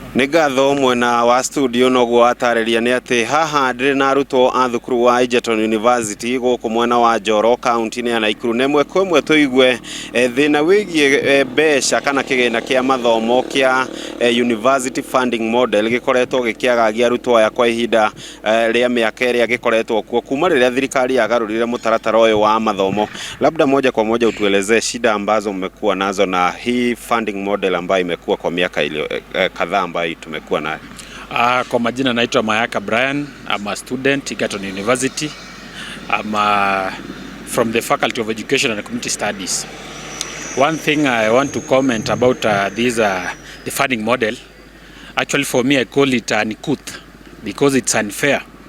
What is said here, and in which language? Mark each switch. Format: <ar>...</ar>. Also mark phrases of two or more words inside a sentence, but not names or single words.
<ki>Nĩ ngatho mwena wa studio noguo atarĩria nĩ atĩ haha ndĩrĩ na arutwo a thukuru wa Egerton University gũkũ mwena wa Njoro kaunti-inĩ ya Nakuru. Nemwe kwemwe tũigue thĩna wĩgiĩ mbeca kana kĩgĩna kĩa mathomo kĩa</ki> <en>university funding model</en> <ki>gĩkoretwo gĩkĩagagia arutwo aya kwa ihinda rĩa mĩaka ĩrĩa gĩkoretwo kuo kuma rĩrĩa thirikari yagarũrire mũtaratara ũyũ wa mathomo.</ki> <sw>Labda moja kwa moja utuelezee shida ambazo mmekuwa nazo na hii</sw> <en>funding model</en> <sw>ambayo imekuwa kwa miaka kadhaa ambayo tumekuwa nayo. Kwa majina naitwa Mayaka Brian.</sw> <en>I'm a student at Egerton University. I'm from the Faculty of Education and Community Studies. One thing I want to comment about the funding model. Actually, for me, I call it uncouth because it's unfair.</en>